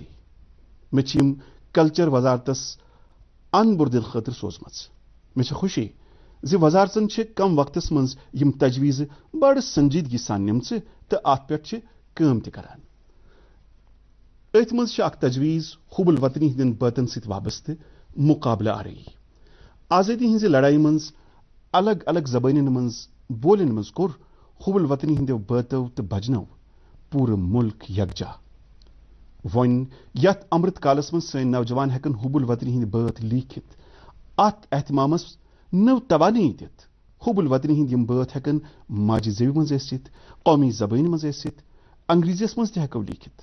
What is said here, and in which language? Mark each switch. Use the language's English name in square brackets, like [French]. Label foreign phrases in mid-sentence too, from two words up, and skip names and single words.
[Kashmiri] مے چھ یم کلچر وزارتس ان بردل خاطر سوزمژ. مے چھ خوشی زِ وزارتن چھ کم وقتس منز یم تجویز بڑ سنجیدگی سان نمژ تہٕ اتھ پٮ۪ٹھ چھ کٲم تہِ کران. اتھ منز چھ اکھ تجویز حب الوطنی ہندین بٲتن سۭتۍ وابستہ مقابلہ آرائی. آزادی ہنزِ لڑائی منز الگ الگ زبانن منز بولن منز کوٚر حب الوطنی ہندیو بٲتو تہٕ بجنو پورٕ ملک یکجا. وۄنۍ یتھ امرت کالس منز سٲنۍ نوجوان ہیکن حب الوطنی ہندۍ بٲتھ لیکھتھ، اتھ اہتمامس نو توانائی دِتھ حب الوطنی ہندۍ یم بٲتھ ہیکن ماجہِ زیوِ منز ٲسِتھ، قومی زبٲنۍ منز ٲسِتھ، انگریزیس منز تہِ ہیکو لیکھتھ.